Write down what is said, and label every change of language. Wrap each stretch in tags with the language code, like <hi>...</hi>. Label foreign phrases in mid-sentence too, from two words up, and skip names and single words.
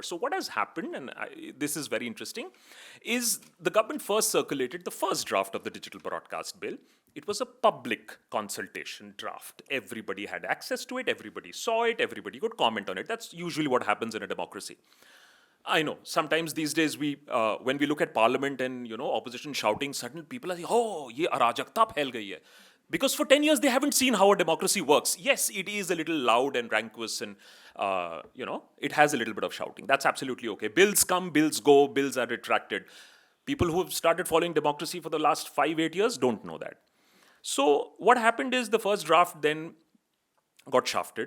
<en>So what has happened, and this is very interesting, is the government first circulated the first draft of the Digital Broadcast Bill. It was a public consultation draft. Everybody had access to it, everybody saw it, everybody could comment on it. That's usually what happens in a democracy. I know, sometimes these days when we look at parliament and, opposition shouting, suddenly people are saying,</en> <hi>oh, ये अराजकता फैल गई है.</hi> <en>Because for 10 years, they haven't seen how a democracy works. Yes, it is a little loud and rancorous and, it has a little bit of shouting. That's absolutely okay. Bills come, bills go, bills are retracted. People who have started following democracy for the last 5-8 years don't know that. So what happened is the first draft then got shafted.</en>